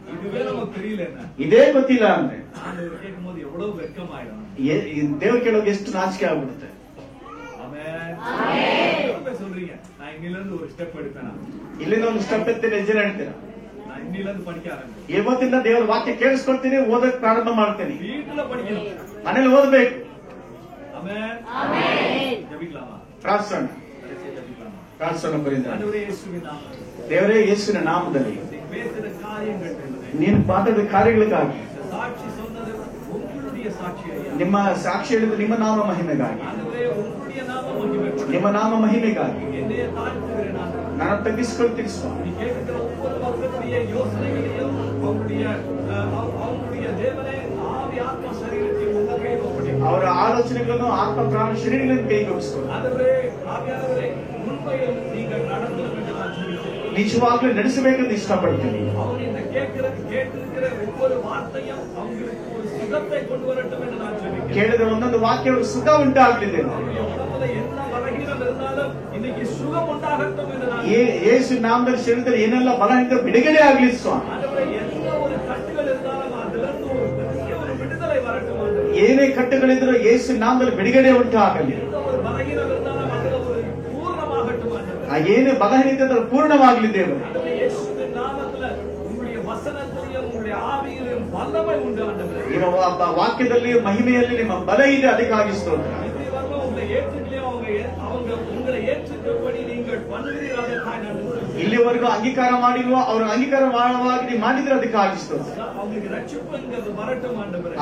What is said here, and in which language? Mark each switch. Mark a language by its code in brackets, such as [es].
[ta] இதுவே நமக்கு தெரியல, என்ன [kn] ಇದೇ ಗೊತ್ತಿಲ್ಲ ಅಂದ್ರೆ [ta] ஆண்டவர் கேட்கும்போது எவ்வளவு வெட்கமாயிடும். [kn] ದೇವ್ರು ಕೇಳೋಕೆ ಎಷ್ಟು ನಾಚಿಕೆ ಆಗ್ಬಿಡುತ್ತೆ. [ta] ஆமென். சொல்றீங்க, நான் இன்னில இருந்து ஒரு ஸ்டெப் எடுப்பேன், [kn] ಇಲ್ಲಿಂದ ಒಂದು ಸ್ಟೆಪ್ ಎತ್ತಿ ನಿಜ ಹೇಳ್ತೀರಾ? [ta] நான் இன்னில இருந்து படிக்க ஆரம்பிச்சேன். [kn] ಇವತ್ತಿಂದ ದೇವ್ರ ವಾಕ್ಯ ಕೇಳಿಸ್ಕೊಳ್ತೀನಿ, ಓದಕ್ ಪ್ರಾರಂಭ ಮಾಡ್ತೀನಿ. [ta] வீட்டுல படிக்கணும், [kn] ಮನೇಲಿ ಓದ್ಬೇಕು. [ta] ஆமென். ஜெபிக்கலாமா? [kn] ಪ್ರಾರ್ಥನೆ [ta] ஜெபிக்கலாமா? [kn] ಪ್ರಾರ್ಥನೆ ಬರೀತಾರೆ. [ta] ஆண்டவரே இயேசுவின் நாமத்தில் [kn] ದೇವರೇ ಯೇಸುವಿನ ನಾಮದಲ್ಲಿ [ta] பேசுற காரியங்கள் [kn] ನೀನು ಮಾತಾಡಿದ ಕಾರ್ಯಗಳಿಗಾಗಿ, [ta] சாட்சி சொன்னது உங்களுடைய சாட்சி ஐயா. [kn] ನಿಮ್ಮ ಸಾಕ್ಷಿ ಹೇಳಿದ ನಿಮ್ಮ ನಾಮ ಮಹಿಮೆಗಾಗಿ, [ta] ஆண்டவரே உங்களுடைய நாமம் மகிமைப்படும். [kn] ನಿಮ್ಮ ನಾಮ ಮಹಿಮೆಗಾಗಿ [ta] என்னைய தாழ்த்துகிறேன் ஆண்டவரே. [kn] ನಾನು ತಗ್ಗಿಸ್ಕೊಳ್ತೀನಿ ಸ್ವಾಮಿ. [ta] நீ கேட்கிற ஒவ்வொரு மக்களுடைய யோசனைகளையும் அவங்களுடைய தேவனே ஆவி ஆத்ம சரீரத்தை உங்க கையில் ஒப்படைக்கிறேன். [kn] ಅವರ ಆಲೋಚನೆಗಳನ್ನು ಆತ್ಮ ಪ್ರಾಣ ಶರೀರಗಳನ್ನು ಕೈಗೊಳಿಸ್ಕೊಂಡು [ta] ஆண்டவரே, ஆவியானவரே, உண்மையில் நீங்கள் நடந்து என்று நான் ஜெபிக்கிறேன். [kn] ನಿಜವಾಗ್ಲೂ ನಡೆಸಬೇಕೆಂದು ಇಷ್ಟಪಡ್ತೀನಿ. [ta] அவங்க இந்த கேட்டிருக்கிற ஒவ்வொரு வார்த்தையும் அவங்களுக்கு ஒரு சுகத்தை கொண்டு வரட்டும் என்று நான் ஜெபிக்கிறேன். [kn] ಕೇಳಿದ ಒಂದೊಂದು ವಾಕ್ಯ ಸುಖ ಉಂಟಾಗಲಿದೆ. [ta] அவருடைய உடம்புல என்ன பலகீனம் இருந்தாலும் இன்னைக்கு சுகம் உண்டாகட்டும் என்று நான் [kn] ಯೇಸು ನಾಮದಲ್ಲಿ ಶರೀರದಲ್ಲಿ ಏನೆಲ್ಲ ಬಲಹೀನತೆ ಬಿಡುಗಡೆ ಆಗಲಿ ಸ್ವಾಮಿ. [ta] ஆண்டவரே, எந்த ஒரு கட்டுகள் இருந்தாலும் அதிலிருந்து ஒரு பெரிய ஒரு விடுதலை வரட்டும் ஆண்டவரே. [kn] ಏನೇ ಕಟ್ಟುಗಳಿದ್ರೂ ಯೇಸು ನಾಮದಲ್ಲಿ ಬಿಡುಗಡೆ ಉಂಟಾಗಲಿ. [ta] எந்த ஒரு பலகீனம் இருந்தாலும் அதுல ஒரு பூர்ணமாகட்டும் ஆண்டவரே. [kn] ಆ ಏನೇ ಬಲಹೀನತೆ ಪೂರ್ಣವಾಗಲಿ ದೇವರು. [ta] ஆண்டவரே, இயேசுவின் நாமத்துல உங்களுடைய வசனத்திலும் உங்களுடைய ஆவியிலும் வல்லமை உண்டு ஆண்டவரே. [kn] ನಿಮ್ಮ ವಾಕ್ಯದಲ್ಲಿ ಮಹಿಮೆಯಲ್ಲಿ ನಿಮ್ಮ ಬಲ ಇದೆ, ಅದಕ್ಕಾಗಿ ಸ್ತೋತ್ರ. [ta] இதுவரைக்கும் உங்களை ஏற்றுக்கலையோ அவங்க உங்களை ஏற்றுக்கபடி நீங்கள் பண்ணுகிறீர்கள், அதற்காக நன்றி. [kn] ಇಲ್ಲಿವರೆಗೂ ಅಂಗೀಕಾರ ಮಾಡಿಲ್ವೋ ಅವ್ರ ಅಂಗೀಕಾರ ಮಾಡುವಾಗ ನೀವು ಮಾಡಿದ್ರೆ ಅದಕ್ಕಾಗಿ ಸ್ತೋತ್ರ. [ta] அவங்களுக்கு ரட்சிப்புங்கிறது வரட்டும் ஆண்டவரே.